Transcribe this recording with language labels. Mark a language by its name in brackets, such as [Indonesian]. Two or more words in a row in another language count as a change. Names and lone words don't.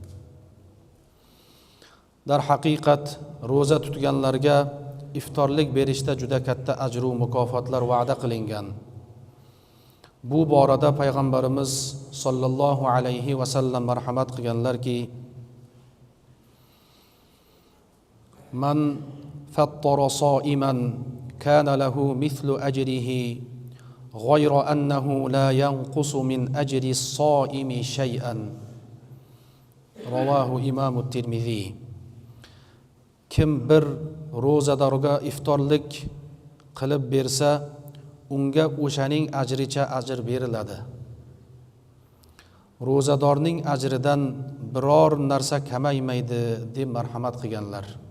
[Uzbek] Dar haqiqat, ro'za tutganlarga iftorlik berishda juda katta ajr va mukofotlar va'da qilingan. Bu borada payg'ambarimiz [Arabic] صلى الله عليه وسلم [Uzbek] marhamat qilganlarki: [Arabic] "من فطر صائما كان له مثل أجره غير أنه لا ينقص من أجر الصائم شيئا." رواه الإمام الترمذي. [Uzbek] Kim bir ro'zadorga iftorlik qilib bersa, unga o'shaning ajricha ajr beriladi. Ro'zadorning ajridan biror narsa kamaymaydi deb marhamat qilganlar.